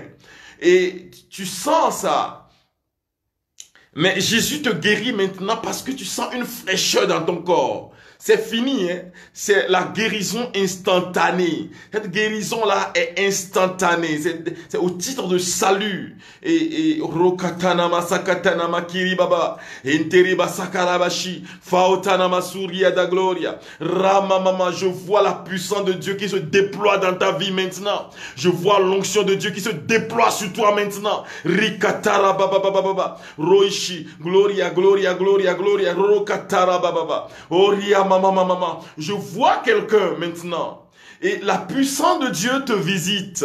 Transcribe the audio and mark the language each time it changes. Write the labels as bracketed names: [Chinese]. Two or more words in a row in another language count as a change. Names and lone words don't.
[French] Et tu sens ça. Mais Jésus te guérit maintenant parce que tu sens une fraîcheur dans ton corps. C'est fini, hein? C'est la guérison instantanée. Cette guérison-là est instantanée. C'est au titre de salut. Et Rokatanama Sakatanama Kiribaba. Enteriba Sakarabashi. Faotanama Surya da Gloria. Ramamama, je vois la puissance de Dieu qui se déploie dans ta vie maintenant. Je vois l'onction de Dieu qui se déploie sur toi maintenant. Rikatara Baba Baba. Roishi. Gloria, Gloria, Gloria, Gloria. Rokatara Baba. Oria. Maman, je vois quelqu'un maintenant et la puissance de Dieu te visite.